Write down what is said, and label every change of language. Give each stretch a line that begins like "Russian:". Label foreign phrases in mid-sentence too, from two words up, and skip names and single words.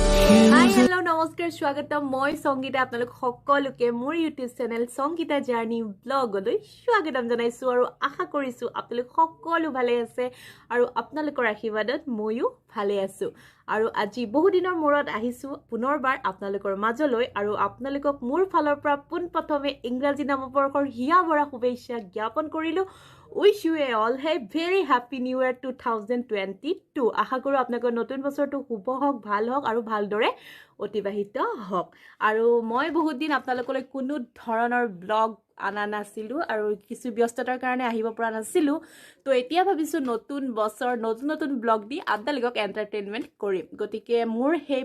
English: Hi, hello, namaskar, swagatam.
Assamese: Moi Songita apnalok সকলোকে মোৰ YouTube channel Songita Journey vlog লৈ স্বাগতম জনাইছো আৰু আশা কৰিছো আপোনালোক সকলো ভালে আছে আৰু আপোনালোকৰ আশীৰ্বাদত মইও ভালে আছো আৰু আজি বহু দিনৰ মূৰত আহিছো পুনৰবাৰ আপোনালোকৰ মাজলৈ আৰু আপোনালোকক মোৰ ফালৰ পৰা পোনপ্ৰথমে ইংৰাজী নৱবৰ্ষৰ হিয়া ভৰা শুভেচ্ছা জ্ঞাপন কৰিলো
English: Wish you all a very happy new year 2022.
Assamese: আশা কৰো আপোনালোকৰ নতুন বছৰটো শুভ হওক ভাল হওক আৰু ভালদৰে অতিবাহিত হওক আৰু মই বহুত দিন আপোনালোকলৈ কোনো ধৰণৰ ব্লগ আনা নাছিলো আৰু কিছু ব্যস্ততাৰ কাৰণে আহিব পৰা নাছিলো তো এতিয়া ভাবিছো নতুন বছৰ নতুন ব্লগ দি আপোনালোকক এন্টাৰটেইনমেন্ট কৰিম গতিকে মোৰ সেই